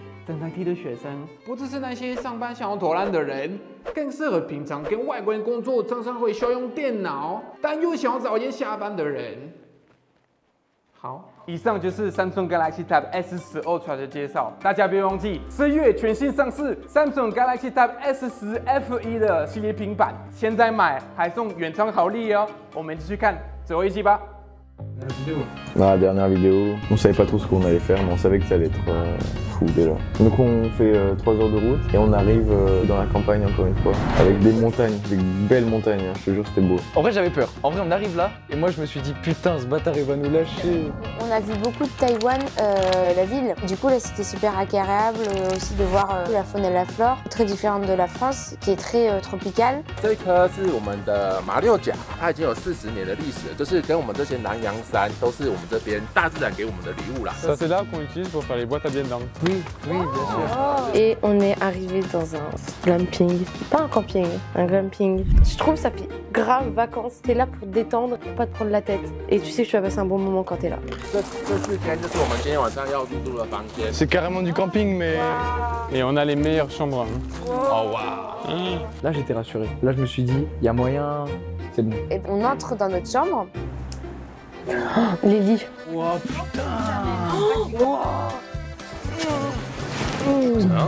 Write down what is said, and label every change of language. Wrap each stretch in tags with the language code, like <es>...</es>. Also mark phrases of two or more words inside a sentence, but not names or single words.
<zh>正在听的学生，不只是那些上班想要偷懒的人，更适合平常跟外国人工作，常常会需要用电脑，但又想要早点下班的人。好，以上就是 Samsung Galaxy Tab S10 Ultra 的介绍。大家别忘记，10月全新上市 Samsung Galaxy Tab S10 FE 的系列平板，现在买还送原厂好礼哦。我们继续看最后一集吧。</zh> <fr>Dans la dernière vidéo, on savait pas trop ce qu'on allait faire, mais on savait que ça allait être fou déjà. Donc on fait 3 heures de route et on arrive dans la campagne encore une fois, avec des montagnes, des belles montagnes, hein, je te jure c'était beau. En vrai j'avais peur, en vrai on arrive là et moi je me suis dit putain ce bâtard il va nous lâcher. On a vu beaucoup de Taïwan, la ville. Du coup là c'était super agréable aussi de voir la faune et la flore, très différente de la France qui est très tropicale.</fr> <zh>这颗是我们的马六甲，它已经有40年的历史了，就是跟我们这些南洋山都是我们这边大自然给我们的礼物啦。</zh> <fr>Ça c'est là qu'on utilise pour faire les boîtes à viande. Oui, bien sûr. Et on est arrivé dans un glamping, pas un camping, un glamping. Je trouve ça fait grave vacances. T'es là pour te détendre, pour pas te prendre la tête. Et tu sais que tu vas passer un bon moment quand t'es là.</fr> <zh>这4间就是我们今天晚上要入住的房间。</zh> <fr>C'est carrément du camping, mais et on a les meilleures chambres. Oh waouh! Là j'étais rassuré, là je me suis dit il y a moyen, c'est bon. Et on entre dans notre chambre. Oh, les lits. Wow, putain! Hein?</fr>